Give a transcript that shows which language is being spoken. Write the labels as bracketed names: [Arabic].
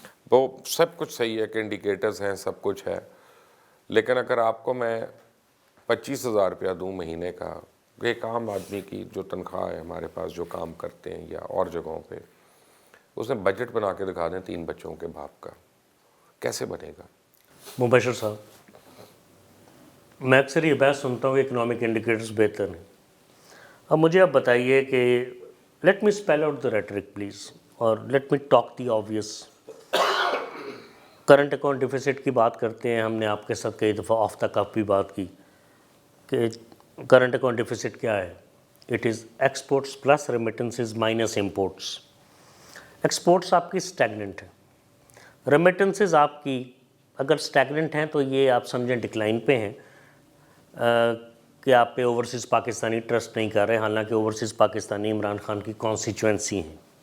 [Urdu] وہ سب کچھ صحیح ہے کہ انڈیکیٹرز ہیں، سب کچھ ہے، لیکن اگر آپ کو میں 25,000 روپیہ دوں مہینے کا، ایک عام آدمی کی جو تنخواہ ہے ہمارے پاس جو کام کرتے ہیں یا اور جگہوں پہ، اس نے بجٹ بنا کے دکھا دیں 3 بچوں کے باپ کا، کیسے بنے گا؟ مبشر صاحب، میں اکثر یہ بحث سنتا ہوں کہ اکنامک انڈیکیٹرز بہتر ہیں. اب مجھے آپ بتائیے کہ [English] Let me spell out the rhetoric please, اور let me talk the obvious. [Urdu] Current account deficit کی بات کرتے ہیں، ہم نے آپ کے ساتھ کئی دفعہ آف دا کف بھی بات کی کہ کرنٹ اکاؤنٹ ڈیفیسٹ کیا ہے. [English] It is exports plus remittances minus imports. [Urdu] Exports آپ کی اسٹیگننٹ ہے، ریمیٹنسز آپ کی اگر اسٹیگننٹ ہیں تو یہ آپ سمجھیں ڈکلائن پہ ہیں، کہ آپ پہ اوورسیز پاکستانی ٹرسٹ نہیں کر رہے، حالانکہ اوورسیز پاکستانی عمران خان کی کانسٹیچوئنسی ہیں.